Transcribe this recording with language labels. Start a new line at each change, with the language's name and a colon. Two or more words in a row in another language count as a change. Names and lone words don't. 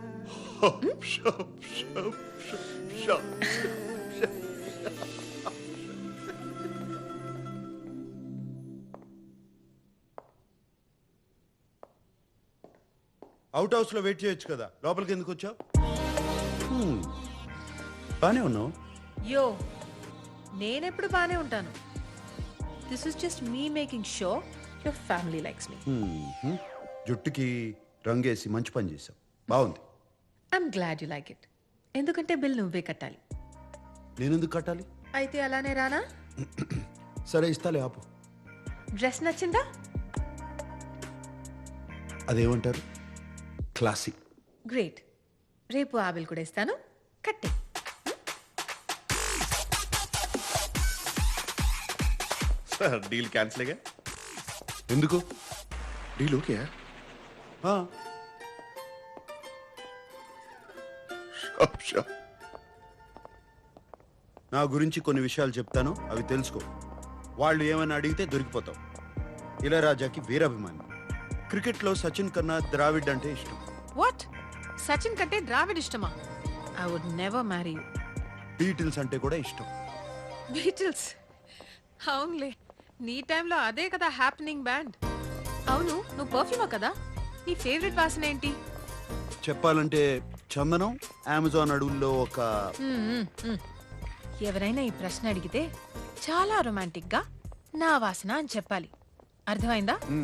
Telugu: అవుట్ హౌస్ లో వెయిట్ చేయొచ్చు కదా లోపలికి ఎందుకు వచ్చావు బానే ఉన్నావు యో నేనెప్పుడు బానే ఉంటాను
English: this is just me making sure your family likes me
Telugu: హ్మ్. జుట్టుకి రంగేసి మంచి పని చేసావు బాగుంది
English: I'm glad you like it
Telugu: ఎందుకంటే బిల్ నువ్వే కట్టాలి నేనెందుకు కట్టాలి అయితే అలానే రానా సరే ఇస్తాలే ఆపు డ్రెస్ నచ్చిందా అదేమంటారు క్లాసిక్ గ్రేట్ రేపు ఆ బిల్ కూడా ఇస్తాను కట్టే
Hindi: डील कैंसिल है क्या?
Telugu: ఎందుకు
Hindi: डील हो गया?
Telugu: ఆ,
English: Sure.
Telugu: నా గురించి కొన్ని విషయాలు చెప్తాను అవి తెలుసుకో వాళ్ళు ఏమైనా అడిగితే దొరికిపోతావు ఇళయరాజాకి వీరాభిమాని క్రికెట్లో సచిన్ కన్నా ద్రావిడ్ అంటే ఇష్టం
English: వాట్
Telugu: సచిన్ కంటే ద్రావిడ్ ఇష్టమా
English: I would never marry you
Telugu: బీటిల్స్ అంటే కూడా ఇష్టం బీటిల్స్ అవునులే నీ టైంలో అదే కదా
English: happening band
Telugu: అవును నువ్వు పర్ఫ్యూమా కదా నీ ఫేవరెట్ వాసన ఏంటి చెప్పాలంటే చందనం అమెజాన్ అడవుల్లో ఒక ఎవరైనా ఈ ప్రశ్న అడిగితే చాలా రొమాంటిక్ గా నా వాసన అని చెప్పాలి అర్థమైందా